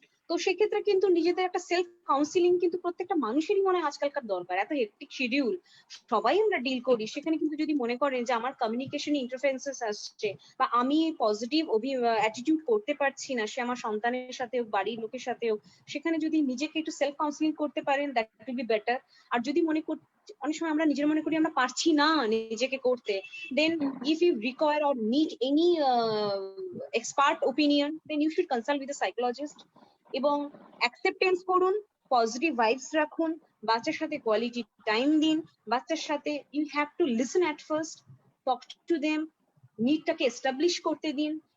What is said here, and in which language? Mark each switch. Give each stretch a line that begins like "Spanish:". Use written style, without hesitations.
Bangla: তো সেক্ষেত্রে কিন্তু নিজেদের একটা সেলফ কাউন্সিলিং কিন্তু প্রত্যেকটা মানুষেরই মনে হয় আজকালকার দরকার। এত হেক্টিক শিডিউল সবাই আমরা ডিল করি, সেখানে কিন্তু যদি মনে করেন যে আমার কমিউনিকেশন ইন্টারফারেন্সেস আসছে, বা আমি পজিটিভ অ্যাটিটিউড করতে পারছি না, সে আমার সন্তানের সাথেও, বাড়ির লোকের সাথেও, সেখানে যদি নিজেকে একটু সেলফ কাউন্সিলিং করতে পারেন,
English: That will be better.
Bangla: আর যদি অনেক সময় আমরা নিজের মনে করি আমরা পারছি না নিজেকে করতে,
English: Then if you require or need any expert opinion, then you should consult with a psychologist.
Bangla: এবং অ্যাকসেপ্টেন্স করুন, পজিটিভ ভাইবস রাখুন, বাচ্চার সাথে কোয়ালিটি টাইম দিন, বাচ্চার সাথে
English: you have to listen at first, talk to them,
Bangla: নিডটাকে establish করতে দিন।